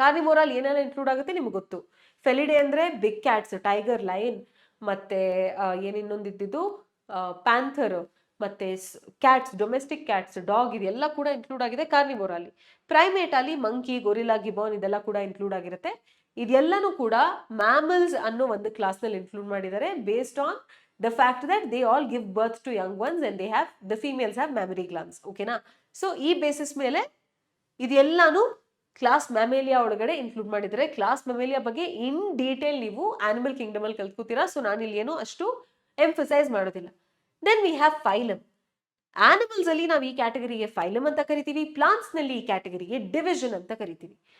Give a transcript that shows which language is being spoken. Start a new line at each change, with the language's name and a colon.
Kannada: ಕಾರ್ನಿವೋರಲ್ಲಿ ಏನೆಲ್ಲ ಇನ್ಕ್ಲೂಡ್ ಆಗುತ್ತೆ ನಿಮ್ಗೆ ಗೊತ್ತು. ಫೆಲಿಡೆ ಅಂದ್ರೆ ಬಿಗ್ ಕ್ಯಾಟ್ಸ್, ಟೈಗರ್, ಲಯನ್, ಮತ್ತೆ ಏನಿನ್ನೊಂದಿದ್ದು ಪ್ಯಾಂಥರ್, ಮತ್ತೆ ಕ್ಯಾಟ್ಸ್, ಡೊಮೆಸ್ಟಿಕ್ ಕ್ಯಾಟ್ಸ್, ಡಾಗ್, ಇದೆಲ್ಲ ಕೂಡ ಇನ್ಕ್ಲೂಡ್ ಆಗಿದೆ ಕಾರ್ನಿವೋರಲ್ಲಿ. ಪ್ರೈಮೇಟ್ ಅಲ್ಲಿ ಮಂಕಿ, ಗೊರಿಲ್ಲಾ, ಗಿಬಾನ್ ಇದೆಲ್ಲ ಕೂಡ ಇನ್ಕ್ಲೂಡ್ ಆಗಿರುತ್ತೆ. ಇದೆಲ್ಲನೂ ಕೂಡ ಮ್ಯಾಮಲ್ಸ್ ಅನ್ನೋ ಒಂದು ಕ್ಲಾಸ್ ನಲ್ಲಿ ಇನ್ಕ್ಲೂಡ್ ಮಾಡಿದ್ದಾರೆ,
English: Based on the fact that they all give birth to young ones and the females have mammary glands.
Kannada: ಓಕೆನಾ? ಸೊ ಈ ಬೇಸಿಸ್ ಮೇಲೆ ಇದೆಲ್ಲಾನು ಕ್ಲಾಸ್ ಮ್ಯಾಮೇಲಿಯಾ ಒಳಗಡೆ ಇನ್ಕ್ಲೂಡ್ ಮಾಡಿದ್ದಾರೆ. ಕ್ಲಾಸ್ ಮ್ಯಾಮೇಲಿಯಾ ಬಗ್ಗೆ ಇನ್ ಡೀಟೇಲ್ ನೀವು ಆನಿಮಲ್ ಕಿಂಗ್ಡಮ್ ಅಲ್ಲಿ ಕಲ್ತ್ಕೋತೀರಾ, ಸೊ ನಾನು ಇಲ್ಲಿ ಏನು ಅಷ್ಟು ಎಂಫಸೈಸ್ ಮಾಡೋದಿಲ್ಲ.
English: Then we have phylum.
Kannada: Animals ಅಲ್ಲಿ ನಾವು ಈ ಕ್ಯಾಟಗರಿಗೆ ಫೈಲಮ್ ಅಂತ ಕರಿತೀವಿ, ಪ್ಲಾಂಟ್ಸ್ ನಲ್ಲಿ ಈ ಕ್ಯಾಟಗರಿಗೆ ಡಿವಿಷನ್ ಅಂತ ಕರಿತೀವಿ.